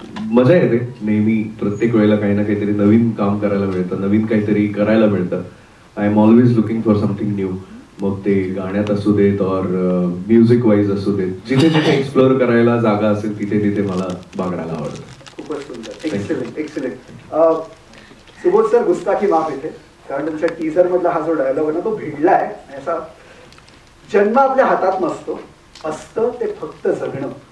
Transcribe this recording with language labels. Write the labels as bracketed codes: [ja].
[mr] मजा येते नेहमी, प्रत्येक वेळेला काही ना काहीतरी नवीन काम करायला मिळतं, नवीन काहीतरी करायला मिळतं. [en] I am always looking for something new. [mr] मग ते गाण्यात असू देत और म्युझिक वाईज असू देत, जिथे जिथे एक्सप्लोअर करायला जागा असेल तिथे तिथे मला बागडायला आवडतं. खूपच सुंदर, एक्सलेंट एक्सलेंट. सुबोध सर, [hi] गुस्ताखी माफ [mr] येते, कारण तुमच्या टीझर मधला हा जो डायलॉग आहे ना तो भिडलाय. असा जन्म आपल्या हातात नसतो, असतं ते फक्त जगणं.